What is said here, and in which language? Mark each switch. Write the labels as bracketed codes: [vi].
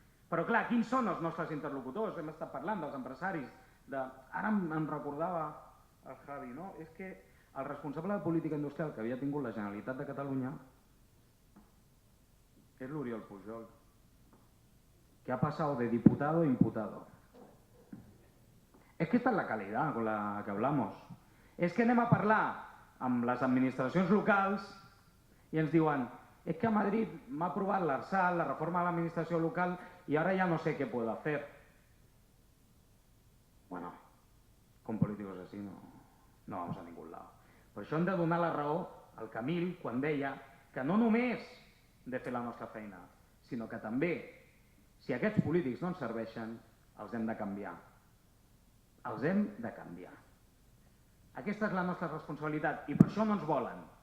[ca] Però clar, quins són els nostres interlocutors? Hem estat parlant dels empresaris. Ara em recordava el Javi, no? És que el responsable de política industrial que havia tingut la Generalitat de Catalunya és l'Oriol Pujol, que ha passat de [es] diputado a imputado. Es que esta es la calidad con la que hablamos. [ca] És que anem a parlar amb les administracions locals i ens diuen es que a Madrid m'ha aprovat l'ARSAL, la reforma de l'administració local, [es] y ahora ya no sé qué puedo hacer. Bueno, con políticos así no vamos a ningún lado. [ca] Per això hem de donar la raó al Camil quan deia que no només de fer la nostra feina, sinó que també, si aquests polítics no ens serveixen, els hem de canviar. Els hem de canviar. Aquesta és la nostra responsabilitat i per això no ens volen.